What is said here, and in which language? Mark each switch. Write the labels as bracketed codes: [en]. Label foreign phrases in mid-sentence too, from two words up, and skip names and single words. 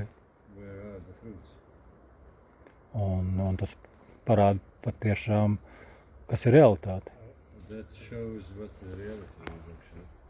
[en] where are the fruits? [lv] Un tas parāda patiešām, kas ir realitāte. [en] That shows what the reality is actually.